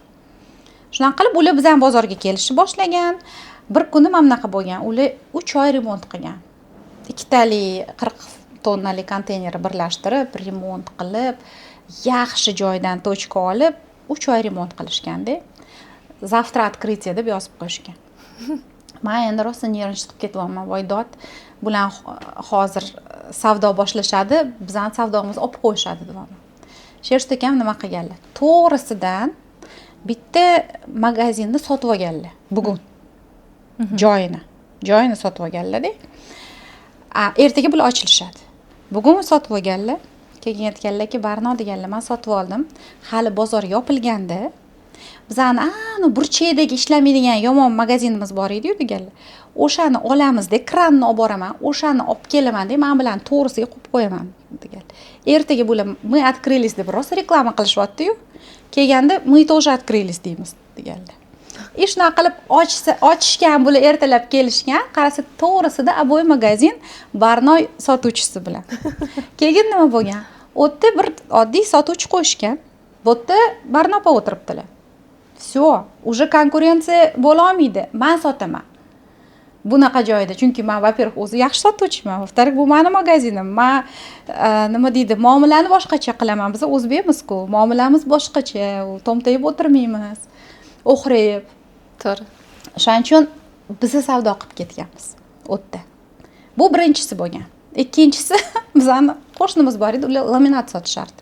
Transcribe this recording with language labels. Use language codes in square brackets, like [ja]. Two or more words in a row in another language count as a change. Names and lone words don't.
[uz] Shundan qilib ular bizning bozorga kelishni boshlagan. Bir kuni mana bunaqa bo'lgan. Ular 3 oy remont qilgan. Ikkitali 40 tonnali konteynerni birlashtirib, remont qilib, yaxshi joydan tochka olib, 3 oy remont qilishganda. [ru] Завтра открытие [uz] deb yozib qo'yishgan. Men endi rosa nervnичать qilib ketyapman. Voydod bilan hozir savdo boshlashadi, bizning savdomizni olib qo'yishadi deyapman. Sherdokam nima qilganlar? To'g'risidan bitta magazinni sotib olganlar bugun. Joyini sotib olganlar-da. Ertaga bular ochilishadi. Bugun sotib olganlar. Keyin aytganlarki, Barno deganlar, men sotib oldim. Hali bozor yopilganda bizani burchakdagi ishlamaydigan yomon magazinimiz bor edi-yu deganlar. O'shani olamiz-da, kranni olib boraman, o'shani olib kelaman-da, men bilan to'g'risiga qo'yib qo'yaman deganlar. Ertaga bular [ru] мы открылись [uz] deb rosa reklama qilishyapti-yu. Kelganda [ru] мы тоже открылись [uz] deymiz deganlar. Ishni qilib ochishgan, bular ertalab kelishgan, qarasa to'g'risida Aboy magazin Barnoy sotuvchisi bilan. Keyin nima bo'lgan? O'tda bir oddiy sotuvchi qo'yishgan. Bu yerda Barnopa o'tiribdilar. [ru] Всё, уже [uz] konkurensiya bo'la olmaydi. Men sotaman. Bunaqa joyda, chunki men во-первых, o'zi yaxshi sotuvchiman, во-вторых, bu meni magazinim. Men nima deydi, muomalani boshqacha qilaman. Biz o'zbekmiz-ku, muomalamiz boshqacha, tomtayib o'tirmaymiz. O'xrayib. To'g'ri. Shuning uchun biz savdo qilib ketganmiz o'tda. Bu birinchisi bo'lgan. Ikkinchisi bizning qo'shnimiz bor edi, ular laminat sotishardi.